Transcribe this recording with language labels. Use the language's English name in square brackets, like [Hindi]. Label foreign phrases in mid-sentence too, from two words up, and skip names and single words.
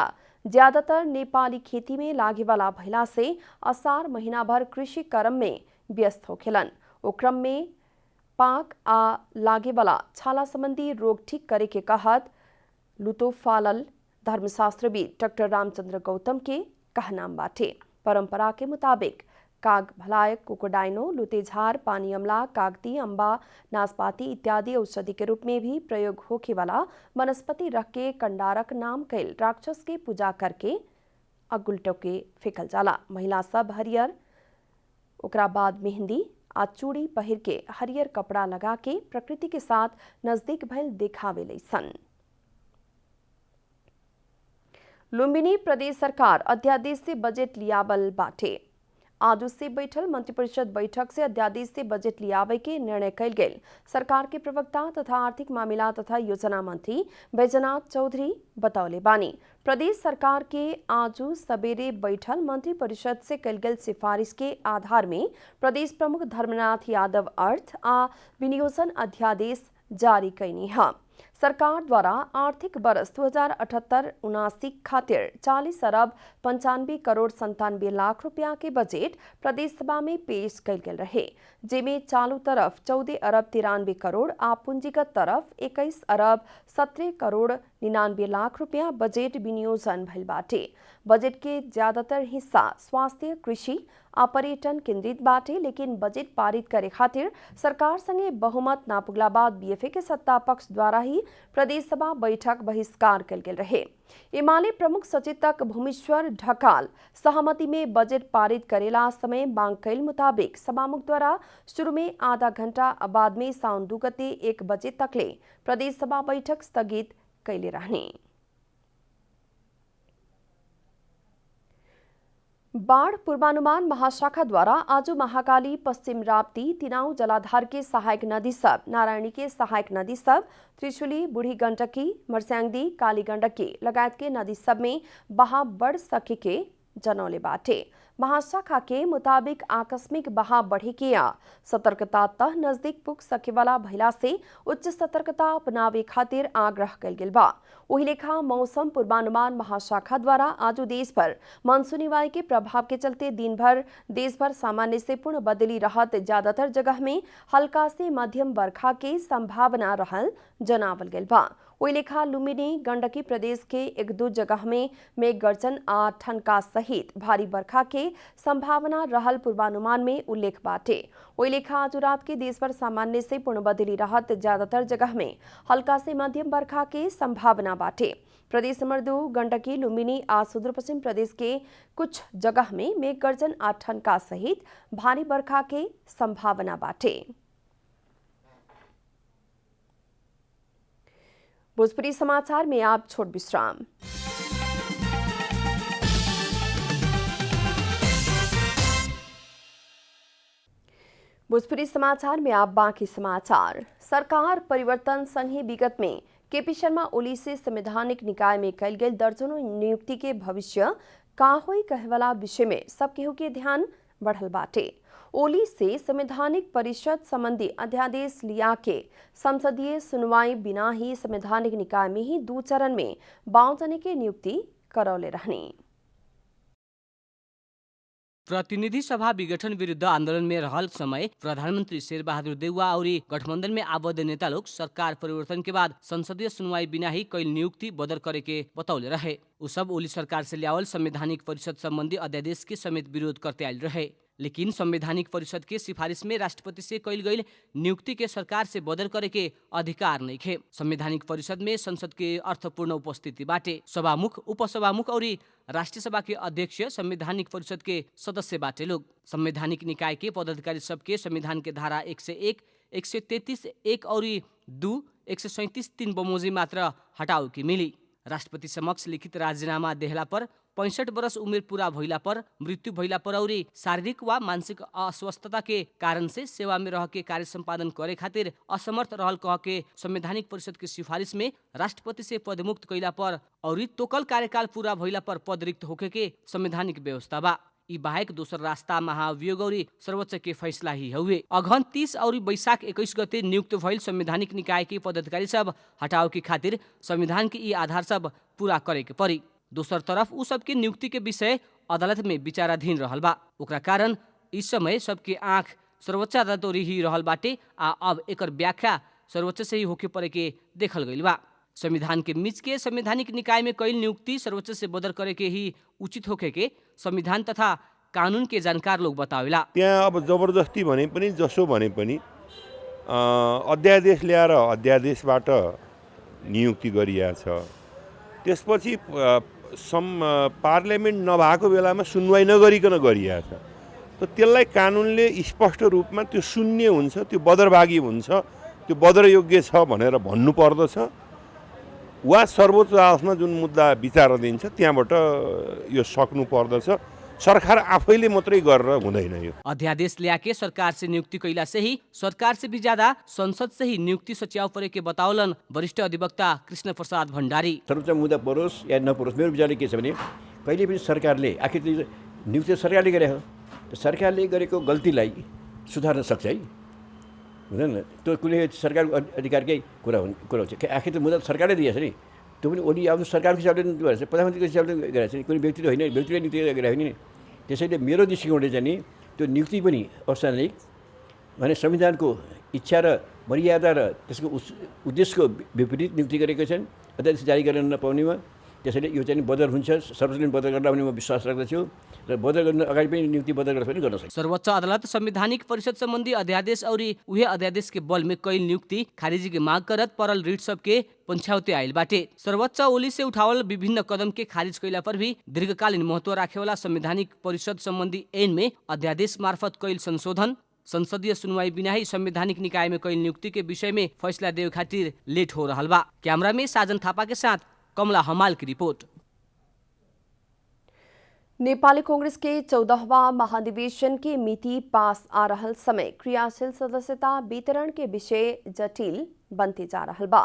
[Bhojpuri] ज्यादातर नेपाली खेती में लागे वाला भइला से असार महीना भर कृषि कर्म में व्यस्त होखेलन। ओ क्रम में पाक आ लागे वाला छाला संबंधी रोग ठीक करे के कहत लुतोफालल धर्मशास्त्रविद डॉक्टर रामचंद्र गौतम के कहनाम बाटे। परंपरा के मुताबिक काग भलायक, कोकोडाइनो, लुतेझार, पानी अमला, कागती, अम्बा, नाशपाती इत्यादि औषधि के रूप में भी प्रयोग होखे वाला वनस्पति रख के कंडारक नाम कैल राक्षस के पूजा करके अगुलटो के फेंकल जाला। महिला सब हरियर ओकरा बाद मेहंदी आ चूड़ी पहिर के हरियर कपड़ा लगा के प्रकृति के साथ नजदीक भइल देखावे लैसन। लुम्बिनी प्रदेश सरकार अध्यादेश से बजट लियावल बाटे। आज से बैठल मंत्रिपरिषद बैठक से अध्यादेश से बजट लियावे के निर्णय कैल गेल। सरकार के प्रवक्ता तथा आर्थिक मामला तथा योजना मंत्री बैजनाथ चौधरी बतौले बानी। प्रदेश सरकार के आज सवेरे बैठल मंत्रिपरिषद से कैल गेल सिफारिश के आधार में प्रदेश प्रमुख धर्मनाथ यादव अर्थ आ विनियोजन अध्यादेश जारी कैनी है। सरकार द्वारा आर्थिक वर्ष 2078-79 खातिर 40 अरब 95 करोड़ 97 लाख रुपया के बजट प्रदेश सभा में पेश कैल गेल रहे, जेमे चालू तरफ 14 अरब 93 करोड़ आ पूंजीगत तरफ 21 अरब 17 करोड़ 99 लाख रुपया बजट विनियोजन भइल बाटे। बजट के ज्यादातर हिस्सा स्वास्थ्य, कृषि आ पर्यटन केंद्रित बाटे, लेकिन बजट पारित करे खातिर सरकार संगे बहुमत ना पुगला बाद बीएफए के सत्ता पक्ष द्वारा ही प्रदेशसभा बैठक बहिष्कार कल गेल रहे। एमाले प्रमुख सचेतक भूमेश्वर ढकाल सहमति में बजट पारित करेला समय मांग कैल मुताबिक सभामुख द्वारा शुरू में आधा घंटा बाद में साउन 2 गते 1 बजे तकले प्रदेशसभा बैठक स्थगित कैले रहने। बाढ़ पूर्वानुमान महाशाखा द्वारा आज महाकाली, पश्चिम राप्ती, तिनाउ जलाधार के सहायक नदी सब, नारायणी के सहायक नदी सब, त्रिशुली, बूढ़ी गण्डकी, मर्स्याङ्दी, काली गण्डकी लगायत के नदी सब में बहाव बढ़ सके के जनौले बाटे। महाशाखा के मुताबिक आकस्मिक बहाव बढ़े के या सतर्कता तह नजदीक पुग सके वाला भइला से उच्च सतर्कता अपनावे खातिर आग्रह कल गेल बा। वही लेखा मौसम पूर्वानुमान महाशाखा द्वारा आज देश भर मानसूनी वायु के प्रभाव के चलते दिन भर देश भर सामान्य से पूर्ण बदली रहत ज्यादातर जगह में हल्का से मध्यम बरखा के संभावना रहल जनावल गेल बा। वही लेखा लुम्बिनी, गण्डकी प्रदेश के 1-2 जगह में मेघ गर्जन आ ठनका सहित भारी बरखा के संभावना रहल पूर्वानुमान में उल्लेख बाटे। वही लेखा आज रात के देश भर सामान्य से पूर्ण बदली रहत ज्यादातर जगह में हल्का से मध्यम बरखा के संभावना बाटे। प्रदेश नंबर 2 गण्डकी, लुम्बिनी आ सुदूर पश्चिम प्रदेश के कुछ जगह में मेघ गर्जन आ ठनका सहित भारी बरखा के संभावना बाटे। भोजपुरी समाचार में आप छोट विश्राम। भोजपुरी समाचार में आप बाकी समाचार। सरकार परिवर्तन संघी विगत में केपी शर्मा ओली से संवैधानिक निकाय में कल गेल दर्जनों नियुक्ति के भविष्य का होई कहवाला विषय में सब केहू के ध्यान बढ़ल बाटे। ओली से संवैधानिक परिषद संबंधी अध्यादेश लिया के संसदीय सुनवाई बिना ही संवैधानिक निकाय में ही 2 चरण में 52 जने के नियुक्ति करौले रहने। प्रतिनिधि सभा विघटन विरुद्ध आंदोलन में रहल समय प्रधानमंत्री शेरबहादुर देउवा और गठबंधन में आबद्ध नेता लोग सरकार परिवर्तन के बाद संसदीय सुनवाई बिना ही कई नियुक्ति बदल करे के बतौले रहे। उ सब ओली सरकार से लियावल संवैधानिक परिषद संबंधी अध्यादेश के समेत विरोध करते आयल रहे। लेकिन संवैधानिक परिषद के सिफारिश में राष्ट्रपति से कइल गई नियुक्ति के सरकार से बदल करे के अधिकार नहीं खे। संवैधानिक परिषद में संसद के अर्थपूर्ण उपस्थिति बाटे। सभामुख, उपसभामुख और राष्ट्रीय सभा के अध्यक्ष संवैधानिक परिषद के सदस्य बाटे लोग। संवैधानिक निकाय के पदाधिकारी सबके संविधान के धारा 101, 133, 1 और 2, 137, 3 बमोजिम मात्र हटाओ की मिली। राष्ट्रपति समक्ष लिखित राजीनामा देहला पर 65 वर्ष उमेर पूरा भइला पर, मृत्यु भइला पर और शारीरिक वा मानसिक अस्वस्थता के कारण से सेवा में रह के कार्य संपादन करे खातिर असमर्थ रहल कह के संवैधानिक परिषद की सिफारिश में राष्ट्रपति से पदमुक्त कैला पर और तोकल कार्यकाल पूरा भइला पर पद रिक्त होके के संवैधानिक व्यवस्था बा। ई बाहेक दोसर रास्ता महाभियोग और सर्वोच्च के फैसला ही हुए। अघन 30 और वैशाख 21 गते नियुक्त भइल संवैधानिक निकाय के पदाधिकारी सब हटाओ के खातिर संविधान के ई आधार सब पूरा करे के पड़ी। दोसर तरफ उ सबके नियुक्ति के विषय अदालत में विचाराधीन रहल बा। ओकरा कारण इस समय सबके आँख सर्वोच्च अदालत ओरी ही रहल बाटे आ अब एकर व्याख्या सर्वोच्च से ही होके पड़े के देखल गइल बा। संविधान के बीच के संवैधानिक निकाय में कई नियुक्ति सर्वोच्च से बदल करे के ही उचित होके के संविधान तथा कानून के जानकार लोग बतावेला। [Nepali] त्यहाँ अब जबरजस्ती भने पनि जसो भने पनि अध्यादेश ल्याएर अध्यादेशबाट नियुक्ति गरिया छ। त्यसपछि पार्लियामेन्ट नभएको बेलामा सुनवाई नगरिकन गरिया छ। त त्यसलाई कानुनले स्पष्ट रूपमा त्यो शून्य हुन्छ, त्यो बदरभागी हुन्छ, त्यो बदरयोग्य छ भनेर भन्नु पर्दछ वा सर्वोच्च अदालतमा जुन मुद्दा विचाराधीन छ त्यहाँबाट यो सक्नु पर्दछ। सरकार आफैले मात्रै गरेर हुँदैन। यो [Bhojpuri] अध्यादेश ल्याके सरकार से नियुक्ति कैला से ही सरकार से भी ज्यादा संसद से ही नियुक्ति सच्याव परे के बताउलन वरिष्ठ अधिवक्ता कृष्ण प्रसाद भण्डारी। [Nepali] सर्वोच्च मुद्दा परोस् या नपरोस्, मेरो विचारले के छ भने कहिले पनि सरकारले आखिर नियुक्ति सरकारले गरे हो, सरकारले गरेको गल्तीलाई सुधार्न सक्छ है, हुँदैन? त्यो कुनै सरकारको अधिकारकै कुरा हुन्छ। आखिर त मुद्दा सरकारले दिएछ नि, त्यो पनि ओली आफ्नो सरकारको हिसाबले गरेछ, प्रधानमन्त्रीको हिसाबले गरेछ नि, कुनै व्यक्तिले होइन, व्यक्तिले नियुक्ति गरेको होइन नि। त्यसैले मेरो दृष्टिकोणले चाहिँ नि त्यो नियुक्ति पनि औपचारिक भने संविधानको इच्छा र मर्यादा र त्यसको उद्देश्यको विपरीत नियुक्ति गरेको छन्। अध्यादेश जारी गर्न नपाउनेमा त्यसैले यो चाहिँ बदर हुन्छ, सर्वजनिक बदर गर्दा पनि म विश्वास राख्दछु र बदर गर्न अगाडि पनि नियुक्ति बदर गर्दा पनि गर्न सक्छ। [Bhojpuri] सर्वोच्च अदालत संवैधानिक परिषद संबंधी अध्यादेश और उहे अध्यादेश के बल में कई नियुक्ति खारिजी की मांग करत परल रिट सबके पंछाउते आयल बाटे। सर्वोच्च ओली से उठावल विभिन्न कदम के खारिज कैला पर भी दीर्घकालीन महत्व राखेवाला संवैधानिक परिषद संबंधी ऐन में अध्यादेश मार्फत कैल संशोधन, संसदीय सुनवाई बिना ही संवैधानिक निकाय में कैल नियुक्ति के विषय में फैसला देवे खातिर लेट हो रहा बा। कैमरा में साजन थापा के साथ कमला हमाल की रिपोर्ट। नेपाली कांग्रेस के 14वां महाधिवेशन की मिति पास आ रहल समय क्रियाशील सदस्यता वितरण के विषय जटिल बनते जा रहल बा।